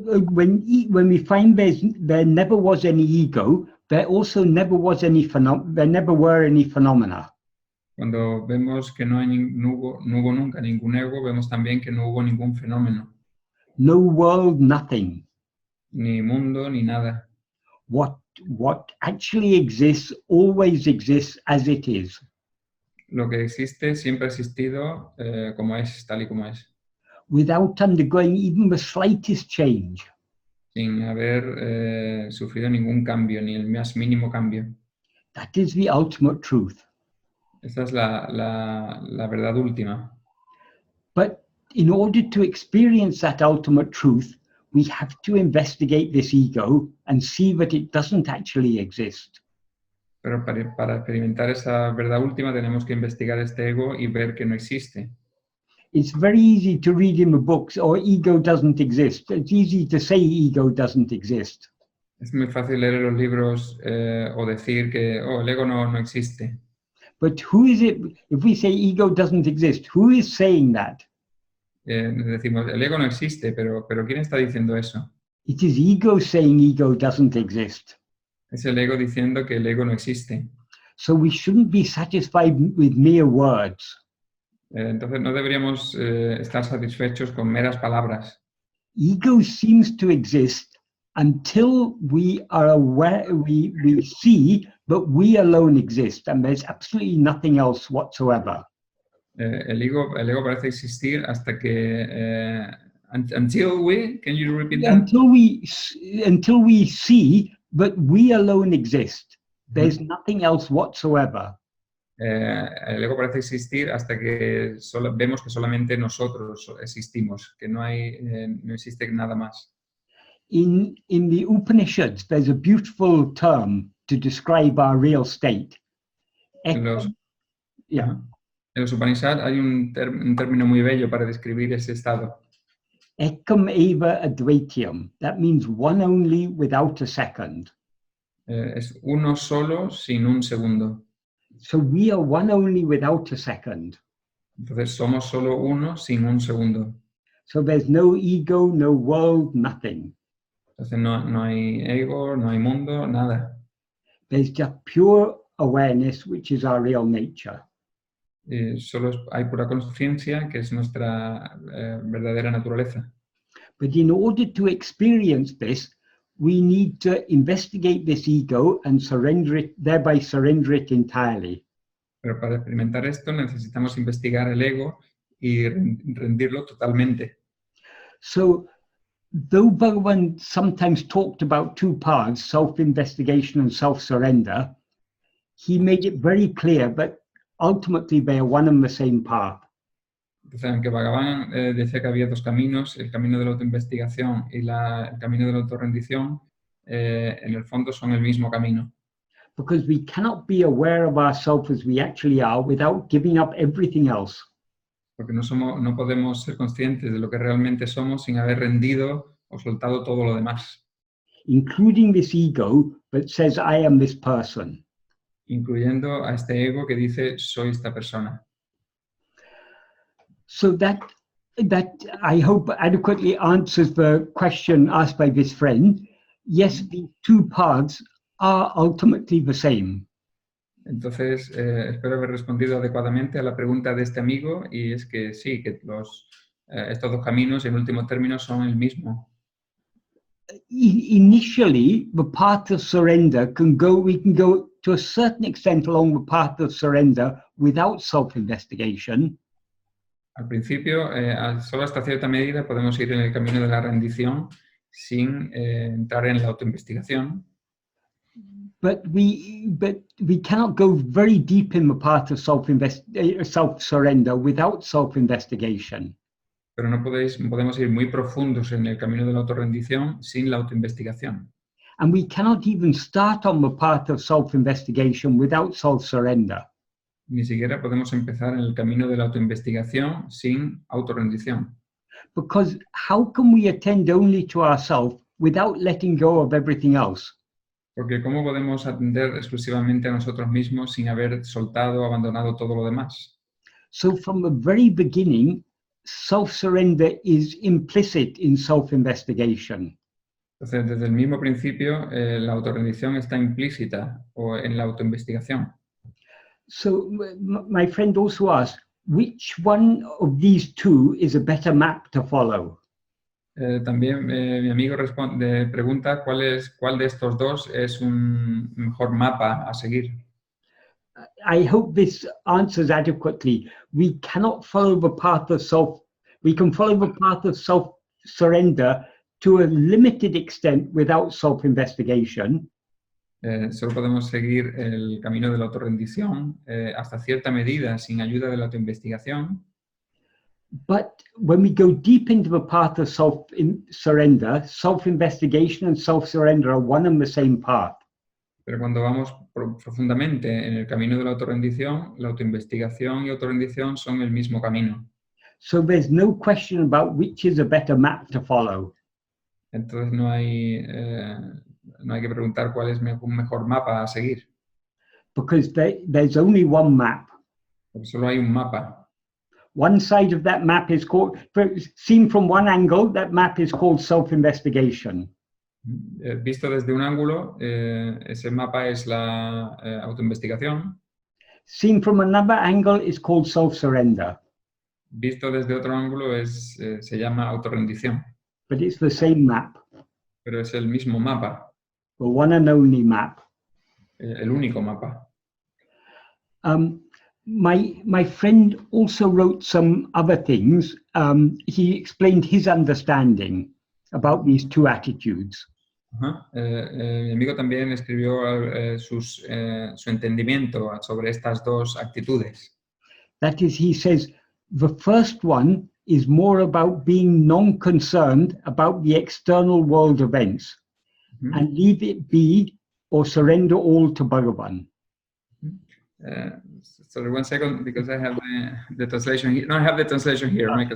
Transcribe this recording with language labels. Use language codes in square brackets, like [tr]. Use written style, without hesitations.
[en] when we find there never was any ego, there also never was any there never were any phenomena. [es] Cuando vemos que no hubo nunca ningún ego, vemos también que no hubo ningún fenómeno, [en] No world, nothing. [es] ni mundo, ni nada. [en] What actually exists always exists as it is, [es] Lo que existe siempre ha existido como es, tal y como es, [en] without undergoing even the slightest change. [es] sin haber sufrido ningún cambio, ni el más mínimo cambio. [en] That is the ultimate truth. [es] Esta es la verdad última. [en] But in order to experience that ultimate truth, we have to investigate this ego and see that it doesn't actually exist. [es] Pero para experimentar esa verdad última tenemos que investigar este ego y ver que no existe. [en] It's very easy to read in the books, or ego doesn't exist. It's easy to say ego doesn't exist. [es] Es muy fácil leer en los libros o decir que el ego no existe. [en] But who is it? If we say ego doesn't exist, who is saying that? [es] Decimos, el ego no existe, pero ¿quién está diciendo eso? [en] It is ego saying ego doesn't exist. [es] Es el ego diciendo que el ego no existe. [en] So we shouldn't be satisfied with mere words. [es] Entonces no deberíamos estar satisfechos con meras palabras. [en] Ego seems to exist until we are aware, we see that we alone exist and there's absolutely nothing else whatsoever. [es] El ego parece existir hasta que [en] until we, can you repeat that? Until we see that we alone exist, there's nothing else whatsoever. [es] El ego parece existir hasta que vemos que solamente nosotros existimos, que no existe nada más. [en] In the Upanishads, there's a beautiful term to describe our real state. [es] En los Upanishads hay un término muy bello para describir ese estado. [sa] Ekam eva advaityam. [en] That means one only without a second. [es] Es uno solo sin un segundo. [en] So we are one only without a second. [es] Entonces somos solo uno sin un segundo. [en] So there's no ego, no world, nothing. [es] Entonces no hay ego, no hay mundo, nada. [en] There's just pure awareness, which is our real nature. [es] Solo hay pura conciencia, que es nuestra verdadera naturaleza. [en] But in order to experience this, we need to investigate this ego and surrender it, thereby surrender it entirely. [es] Pero para experimentar esto necesitamos investigar el ego y rendirlo totalmente. [en] So, though Bhagavan sometimes talked about two paths, self-investigation and self-surrender, he made it very clear that ultimately they are one and the same path. [es] Entonces, aunque Bhagavan decía que había dos caminos, el camino de la autoinvestigación y el camino de la autorrendición, en el fondo son el mismo camino. [en] Because we cannot be aware of ourselves as we actually are without giving up everything else. [es] Porque no podemos ser conscientes de lo que realmente somos sin haber rendido o soltado todo lo demás. [en] Including this ego that says, I am this person. [es] Incluyendo a este ego que dice, soy esta persona. [en] So that I hope adequately answers the question asked by this friend. Yes, the two paths are ultimately the same. [es] Entonces, espero haber respondido adecuadamente a la pregunta de este amigo, y es que sí, que estos dos caminos en último término son el mismo. [en] Initially, the path of surrender we can go to a certain extent along the path of surrender without self-investigation. [es] Al principio, solo hasta cierta medida podemos ir en el camino de la rendición sin entrar en la autoinvestigación. [en] But we cannot go very deep in the path of self-surrender without self-investigation. [es] Pero no podemos ir muy profundos en el camino de la autorrendición sin la autoinvestigación. [en] And we cannot even start on the path of self-investigation without self-surrender. [es] Ni siquiera podemos empezar en el camino de la autoinvestigación sin autorrendición. [en] Because how can we attend only to ourselves without letting go of everything else? [es] Porque ¿cómo podemos atender exclusivamente a nosotros mismos sin haber soltado, abandonado todo lo demás? [en] So from the very beginning, self-surrender is implicit in self-investigation. [es] Entonces, desde el mismo principio, la autorrendición está implícita o en la autoinvestigación. [en] So my friend also asked, which one of these two is a better map to follow? [es] También mi amigo pregunta cuál de estos dos es un mejor mapa a seguir. [en] I hope this answers adequately. We cannot follow the path of self. We can follow the path of self-surrender to a limited extent without self-investigation. [es] Solo podemos seguir el camino de la autorrendición hasta cierta medida sin ayuda de la autoinvestigación. [en] But when we go deep into the path of self-surrender, self-investigation and self-surrender are one and the same path. [es] Pero cuando vamos profundamente en el camino de la autorrendición, la autoinvestigación y autorrendición son el mismo camino. [en] So there's no question about which is a better map to follow. [es] Entonces no hay que preguntar cuál es un mejor mapa a seguir. [en] Because there's only one map. [es] Porque solo hay un mapa. [en] One side of that map is called, seen from one angle, that map is called self-investigation. [es] Visto desde un ángulo, ese mapa es la autoinvestigación. [en] Seen from another angle is called self-surrender. [es] Visto desde otro ángulo se llama autorrendición. [en] But it's the same map. [es] Pero es el mismo mapa. [en] The one and only map. [es] El único mapa. [en] My friend also wrote some other things. He explained his understanding about these two attitudes. [es] Mi amigo también escribió su entendimiento sobre estas dos actitudes. [en] That is, he says, the first one is more about being non-concerned about the external world events and leave it be or surrender all to Bhagavan. Sorry, 1 second, because I have the translation here. No, I have the translation here, Michael.